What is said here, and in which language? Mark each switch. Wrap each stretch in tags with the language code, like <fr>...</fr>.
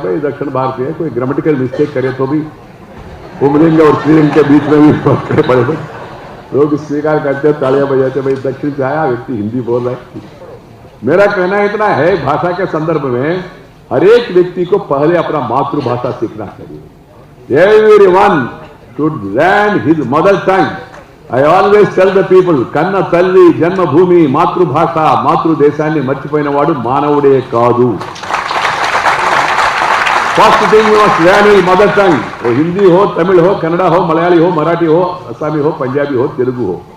<hi>भाई दक्षिण भारतीय है, कोई ग्रामेटिकल मिस्टेक करे तो भी पुंलिंग और स्त्रीलिंग के बीच में भी पड़े लोग स्वीकार करते, तालियां बजाते, भाई दक्षिण से आया व्यक्ति हिंदी बोल रहा है. मेरा कहना इतना है, भाषा के संदर्भ में हर एक व्यक्ति को पहले अपना मातृभाषा सीखना चाहिए.</hi> <en>Everyone should learn his mother tongue. I always tell the people,</en> <te>కన్న తల్లి జన్మభూమి మాతృభాష మాతృదేశాన్ని మర్చిపోయిన వాడు మానవుడే కాదు.</te> <en>First thing you must learn your mother tongue.</en> <hi>वो हिंदी हो, तमिल हो, कन्नड़ा हो, मलयाली हो, मराठी हो, అస్సామీ हो, पंजाबी हो, తెలుగు हो.</hi>